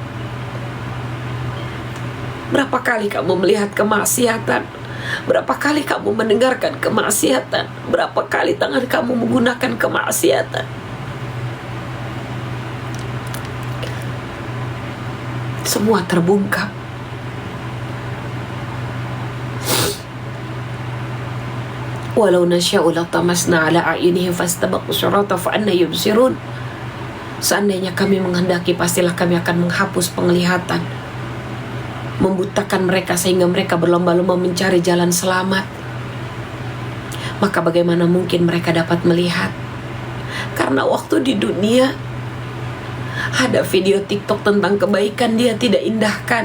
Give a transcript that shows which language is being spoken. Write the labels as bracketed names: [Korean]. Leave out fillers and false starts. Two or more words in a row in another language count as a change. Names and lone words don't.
[Indonesian] Berapa kali kamu melihat kemaksiatan? Berapa kali kamu mendengarkan kemaksiatan? Berapa kali tangan kamu menggunakan kemaksiatan? Semua terbungkam. [Arabic] ولو نشاء لطمسنا على أعينهم فاستبقوا الصراط فأنى يبصرون. [Indonesian] Seandainya kami menghendaki, pastilah kami akan menghapus penglihatan, membutakan mereka sehingga mereka berlomba-lomba mencari jalan selamat. Maka bagaimana mungkin mereka dapat melihat? Karena waktu di dunia ada video TikTok tentang kebaikan, dia tidak indahkan.